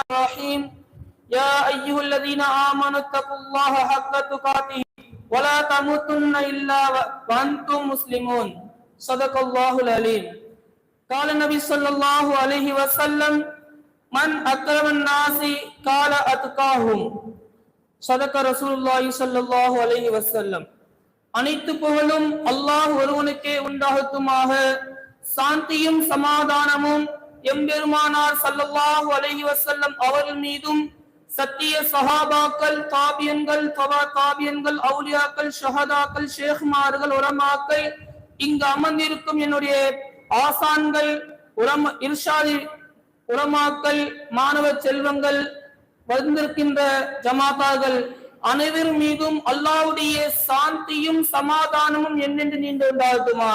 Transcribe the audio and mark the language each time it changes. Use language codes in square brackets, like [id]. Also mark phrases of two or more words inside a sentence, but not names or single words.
[ar] الرحيم يا أيها الذين آمنوا اتقوا الله حق تقاته ولا تموتن إلا وأنتم مسلمون صدق الله العليم قال النبي صلى الله عليه وسلم من أكرم الناس قال أتقاهم صدق رسول الله صلى الله عليه وسلم [ta] அனைத்து புகழும் அல்லாஹ் ஒருவனுக்கே உண்டாகட்டுமாக. சாந்தியும் சமாதானமும் எம்பெருமானார் [ar] صلى الله عليه وسلم [ta] அவர்கள் மீதும் சத்திய சஹாபாக்கள், தாபியன்கள், தபா தாபியன்கள், அவுலியாக்கள், ஷஹதாக்கள், ஷேக்மார்கள், உலமாக்கள், இங்கு அமர்ந்திருக்கும் என்னுடைய ஆசான்கள், இர்ஷாதி உலமாக்கள், மாணவ செல்வங்கள், வந்திருக்கின்ற ஜமாத்தார்கள் அனைவரும் மீதும் அல்லாஹ்வுடைய சாந்தியும் சமாதானமும் என்னென்று நீண்டு உண்டாகட்டுமாக.